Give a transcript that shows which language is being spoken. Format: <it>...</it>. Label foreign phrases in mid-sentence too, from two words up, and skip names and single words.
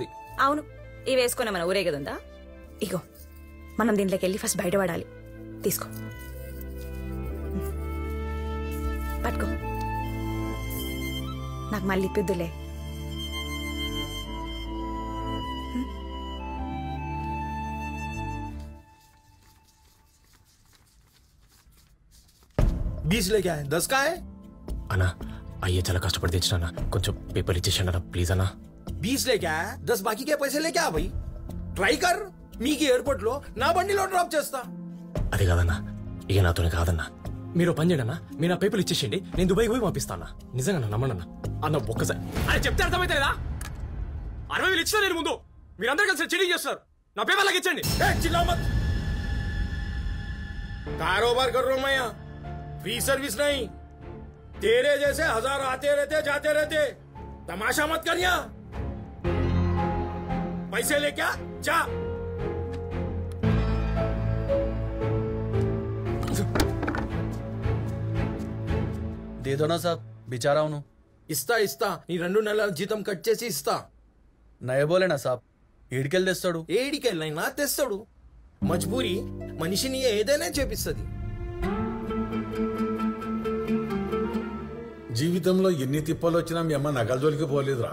<te>అవును, ఇవి వేసుకునే మన ఊరేగదుందా? ఇగో మనం దీంట్లోకి వెళ్ళి ఫస్ట్ బయటపడాలి. తీసుకో, పట్టుకో. నాకు మళ్ళీ ఇప్పిద్దులే.</te> <hi>बीस लेके आए, 10 का है?</hi> <te>అన్నా అయ్యే చాలా కష్టపడి తెచ్చినా, కొంచెం పేపర్ ఇచ్చేసాను అన్న ప్లీజ్ అన్నా.</te> <hi>20 लेके आया, 10 बाकी के पैसे लेके आ भाई.</hi> <te>ట్రై కర్, మీకు ఎయిర్పోర్ట్ లో నా బండిలో డ్రాప్ చేస్తా. అది కాదన్నా, ఇక నాతోనే కాదన్నా. మీరు పని చేయండి అన్న, మీరు నా పేపర్లు ఇచ్చేసేయండి, నేను దుబాయ్ పోయి పంపిస్తాను. నిజంగా నమ్మండి అన్న. అన్న ఒక్కసారి అని చెప్తే అర్థమైతే లేదా? 60,000 ఇచ్చినా నేను ముందు మీరందరూ కలిసి చీటింగ్ చేస్తారు. నా పేపర్లకు ఇచ్చండి.</te> <hi>चिल्लाओ मत. कारोबार कर रहा हूं मैं यहाँ, फ्री सर्विस नहीं. तेरे जैसे 1000 आते रहते जाते रहते, तमाशा मत कर यहाँ. पैसे ले क्या जा. दे दो ना साहब, बेचारा हूं.</hi> <te>ఇస్తా ఇస్తా, నీ 2 నెలల జీతం కట్ చేసి ఇస్తా.</te> <hi>नय बोलेना साब,</hi> <te>ఏడికెళ్ళి తెస్తాడు. ఏడికెళ్ళైనా తెస్తాడు. మజ్బూరి మనిషిని ఏదైనా చేపిస్తుంది. జీవితంలో ఎన్ని తిప్పాలు వచ్చినా మీ అమ్మ నగల జోలికి పోలేదురా.</te>